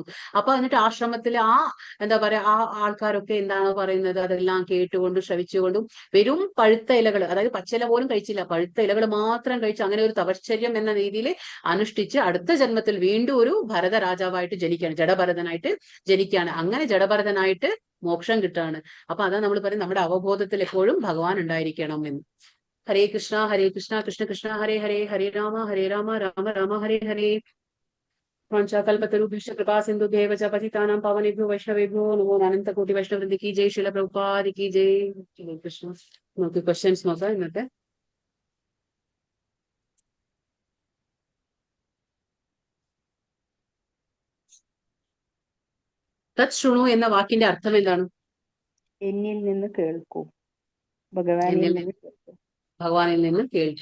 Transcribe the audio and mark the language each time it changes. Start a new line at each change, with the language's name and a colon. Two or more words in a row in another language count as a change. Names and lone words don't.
Malayalam: അപ്പൊ എന്നിട്ട് ആശ്രമത്തിലെ ആ എന്താ പറയാ ആ ആൾക്കാരൊക്കെ എന്താണ് പറയുന്നത് അതെല്ലാം കേട്ടുകൊണ്ടും ശ്രവിച്ചുകൊണ്ടും വെറും പഴുത്ത ഇലകൾ, അതായത് പച്ചില പോലും കഴിച്ചില്ല, പഴുത്ത ഇലകൾ മാത്രം കഴിച്ച് അങ്ങനെ ഒരു തപശ്ചര്യം എന്ന രീതിയിൽ അനുഷ്ഠിച്ച് അടുത്ത ജന്മത്തിൽ വീണ്ടും ഒരു ഭരത രാജാവായിട്ട് ജനിക്കുകയാണ്, ജഡഭരതനായിട്ട് ജനിക്കുകയാണ്. അങ്ങനെ ജഡഭരതനായിട്ട് മോക്ഷം കിട്ടാണ്. അപ്പൊ അതാ നമ്മൾ പറയും നമ്മുടെ അവബോധത്തിൽ എപ്പോഴും ഭഗവാൻ ഉണ്ടായിരിക്കണം എന്ന്.
Sanskrit: ഹരേ കൃഷ്ണ കൃഷ്ണ കൃഷ്ണ ഹരേ ഹരേ, ഹരേ രാമ രാമ രാമ ഹരേ ഹരേ. वाञ्छाकल्पतरुभ्यश्च कृपा सिन्धुभ्यैव च पतितानां पावनेभ्यो वैष्णवेभ्यो नमो अनंत कोटि वैष्णव
Hindi: वृंद की जय, श्रील प्रभुपाद की जय.
Sanskrit: हरे कृष्ण.
Malayalam: നമുക്ക് ക്വസ്റ്റ്യൻസ് നോക്കാം ഇന്നത്തെ.
Sanskrit: തത് ശൃണു
Malayalam: എന്ന വാക്കിന്റെ അർത്ഥം എന്താണ്? എന്നിൽ നിന്ന് കേൾക്കൂ, ഭഗവാനിൽ നിന്ന് കേൾക്കൂ.